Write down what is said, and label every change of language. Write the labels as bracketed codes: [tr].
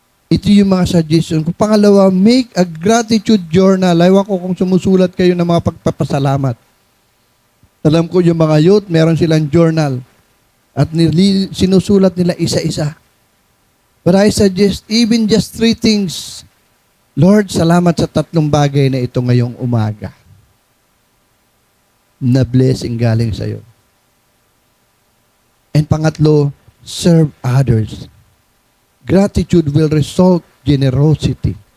[tl] Ito yung mga suggestion ko. Pangalawa, [en] make a gratitude journal. [tl] Ewan ko kung sumusulat kayo ng mga pagpapasalamat. Alam ko yung mga youth, meron silang journal. At sinusulat nila isa-isa. [en] But I suggest even just 3 things. [tl] Lord, salamat sa 3 bagay na ito ngayong umaga. Na blessing galing sa iyo. [en] And pangatlo, serve others. Gratitude will result generosity.